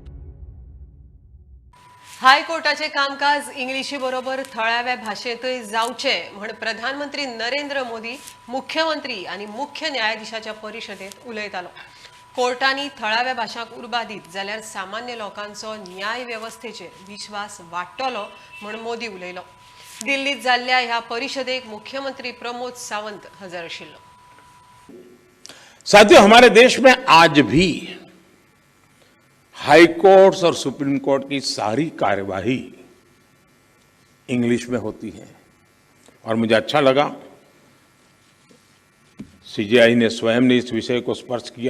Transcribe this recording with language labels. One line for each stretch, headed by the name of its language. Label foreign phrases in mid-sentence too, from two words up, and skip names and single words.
Konkani: हायकोर्टाचे कामकाज इंग्लिशी बरोबर थळाव्या भाषेतय जावचे म्हण प्रधानमंत्री नरेंद्र मोदी मुख्यमंत्री आणि मुख्य न्यायाधीशाच्या परिषदेत उलयतालो. कोर्टांनी थळाव्या भाषांक उर्बा दीत जाल्यार सामान्य लोकांचो न्याय व्यवस्थेचेर विश्वास वाडटलो म्हण मोदी उलयलो. दिल्लीत जाल्ल्या ह्या परिषदेक मुख्यमंत्री प्रमोद सावंत हजर आशिल्लो.
Hindi: साथियों, हमारे देश में आज भी
English: High Courts
Hindi: और सुप्रीम कोर्ट की सारी कार्यवाही इंग्लिश में होती है और मुझे अच्छा लगा सीजेआई ने स्वयं ने इस विषय को स्पर्श किया.